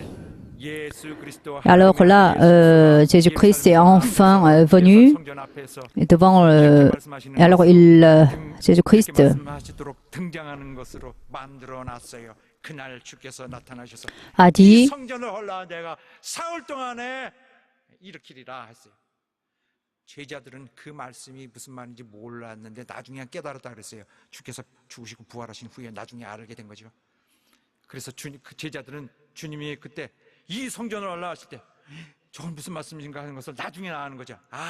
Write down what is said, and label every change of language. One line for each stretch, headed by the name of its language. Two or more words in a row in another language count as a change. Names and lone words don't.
French: Alors là, Jésus-Christ est enfin venu devant. Alors Jésus-Christ a dit.
Korean: 제자들은 그 말씀이 무슨 말인지 몰랐는데 나중에 깨달았다 그랬어요. 주께서 죽으시고 부활하신 후에 나중에 알게 된 거죠. 그래서 그 제자들은 주님이 그때 이 성전을 올라가실 때 저건 무슨 말씀인가 하는 것을 나중에 아는 거죠.